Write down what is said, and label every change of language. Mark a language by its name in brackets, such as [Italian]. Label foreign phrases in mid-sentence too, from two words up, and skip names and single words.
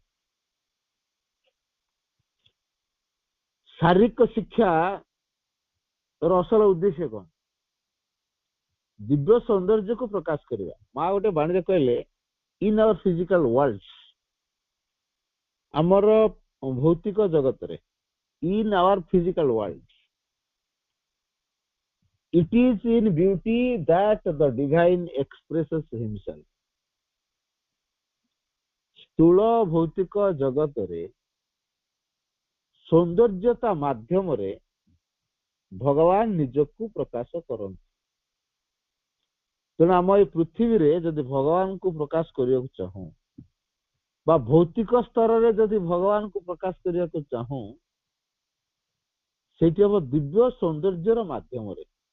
[Odia] ଶାରୀରିକ ଶିକ୍ଷା ଅସଲ ଉଦ୍ଦେଶ୍ୟ କଣ? ଦିବ୍ୟ ସୌନ୍ଦର୍ଯ୍ୟକୁ ପ୍ରକାଶ କରିବା। ମା ଗୋଟେ ବାଣୀରେ କହିଲେ, [English] in our physical world, [Odia] ଆମର ଭୌତିକ ଜଗତରେ, [English] in our physical world, it is in beauty that the divine expresses himself. [Odia] ସ୍ଥୂଳ ଭୌତିକ ଜଗତରେ ସୌନ୍ଦର୍ଯ୍ୟତା ମାଧ୍ୟମରେ ଭଗବାନ ନିଜକୁ ପ୍ରକାଶ କରନ୍ତି। ତେଣୁ ଆମ ଏଇ ପୃଥିବୀରେ ଯଦି ଭଗବାନଙ୍କୁ ପ୍ରକାଶ କରିବାକୁ ଚାହୁଁ, ବା ଭୌତିକ ସ୍ତରରେ ଯଦି ଭଗବାନଙ୍କୁ ପ୍ରକାଶ କରିବାକୁ ଚାହୁଁ, ସେଇଠି ହବ ଦିବ୍ୟ ସୌନ୍ଦର୍ଯ୍ୟର ମାଧ୍ୟମରେ।